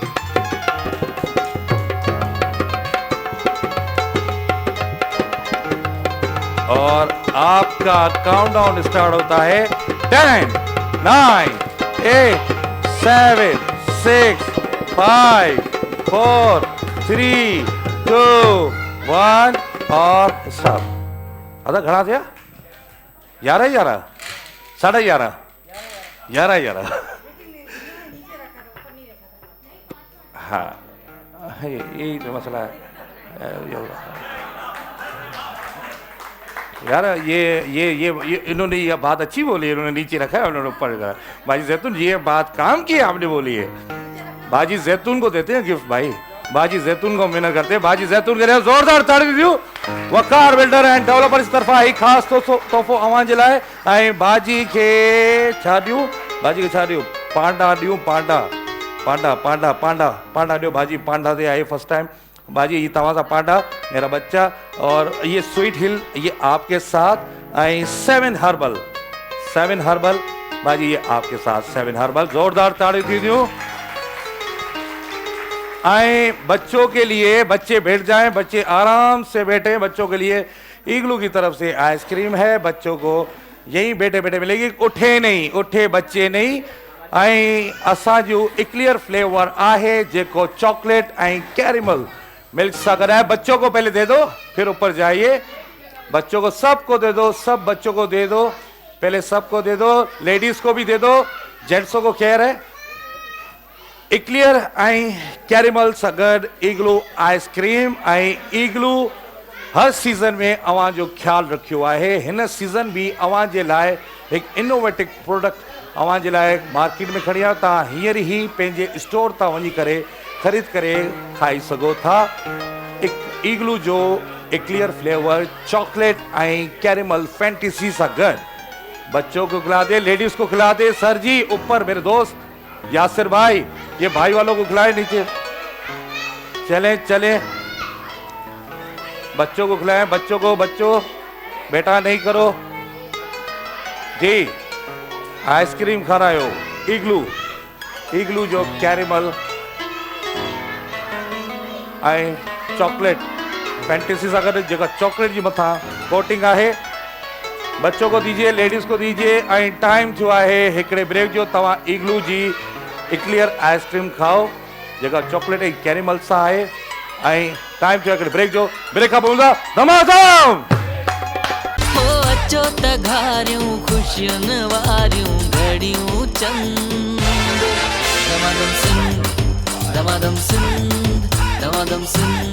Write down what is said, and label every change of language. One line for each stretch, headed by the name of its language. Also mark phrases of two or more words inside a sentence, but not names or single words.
Urdu: اور آپ کا کاؤنٹ ڈاؤن اسٹارٹ ہوتا ہے 10 9 8 7 6 5 4 3 2 1 اور اسٹاپ.
Sindhi: अदा घणा थिया? 11 11 11:30 11 11।
Urdu: ہاں یہی تو مسئلہ ہے یار. یہ انہوں نے یہ بات اچھی بولی ہے، انہوں نے نیچے رکھا ہے، انہوں نے اوپر رکھا ہے. باجی زیتون یہ بات کام کی آپ نے بولی ہے۔ باجی زیتون کو دیتے ہیں گفٹ بھائی، باجی زیتون کو محنت کرتے ہیں. باجی زیتون کے لیے زوردار تاڑی ڏیو.
Sindhi: वकार बिल्डर एंड डेवलपर्स तरफा ही खास तोहफ़ो अवां जे लाइ। ऐं बाजी के छा ॾियूं? बाजी के छा ॾियूं? पांडा ॾियूं, पांडा पांडा पांडा पांडा पांडा ॾियो। बाजी पांडा ते आई फर्स्ट टाइम।
Urdu: باجی یہ تواضع پانڈا میرا بچہ، اور یہ سویٹ ہل یہ آپ کے ساتھ. آئی 7 ہربل باجی یہ آپ کے ساتھ 7 ہربل.
Sindhi: जोरदार ताड़ी थी दूं।
Urdu: آئے بچوں کے لیے، بچے بیٹھ جائیں، بچے آرام سے بیٹھے. بچوں کے لیے ایگلو کی طرف سے آئس کریم ہے، بچوں کو یہیں بیٹھے بیٹھے ملے گی. اٹھے نہیں، اٹھے بچے نہیں.
Sindhi: ऐं असांजो एक्लियर फ्लेवर आहे जेको चॉकलेट ऐं कैरेमल मिल्क सां गॾु है।
Urdu: بچوں کو پہلے دے دو، پھر اوپر جائیے۔ بچوں کو سب کو دے دو، سب بچوں کو دے دو، پہلے سب کو دے دو. لیڈیز کو بھی دے دو، جینٹسوں کو خیر ہے.
Sindhi: एक्लियर ऐं कैरेमल सां गॾु ईगलू आइसक्रीम। ऐं ईगलू हर सीज़न में अवां जो ख़्यालु रखियो आहे। हिन सीज़न भी अवां जे लाइ हिकु इनोवेटिव प्रोडक्ट अवां जे लाइ मार्केट में खणी आयो। तव्हां हींअर ई पंहिंजे स्टोर तां वञी करे ख़रीद करे खाई सघो था। ईगलू जो एक्लियर फ्लेवर चॉकलेट ऐं कैरेमल फैंटेसी सां गॾु
Urdu: بچوں کو کھلا دے، لیڈیز کو کھلا دے. سر جی اوپر میرے دوست یاسر بھائی، یہ بھائی والوں کو کھلائے نیچے. چلیں چلیں، بچوں کو کھلائیں، بچوں کو. بچوں بیٹا نہیں کرو جی.
Sindhi: आइसक्रीम खारायो। ईगलू जो कैरेमल ऐं चॉकलेट फैंटेसी सां गॾु जेका चॉकलेट जी मथां कोटिंग आहे।
Urdu: بچوں کو دیجیے، لیڈیز کو دیجیے.
Sindhi: ऐं टाइम थियो आहे हिकिड़े ब्रेक जो। तव्हां ईगलू जी एक्लियर आइसक्रीम खाओ जेका चॉकलेट ऐं कैरेमल सां आहे। ऐं टाइम थियो आहे ब्रेक जो ब्रेक खां पोइ हूंदा धमाधम हो अचो त घारियूं ख़ुशियुनि वारियूं घड़ियूं चंद दमादम सिंध दमादम सिंध दमादम सिंध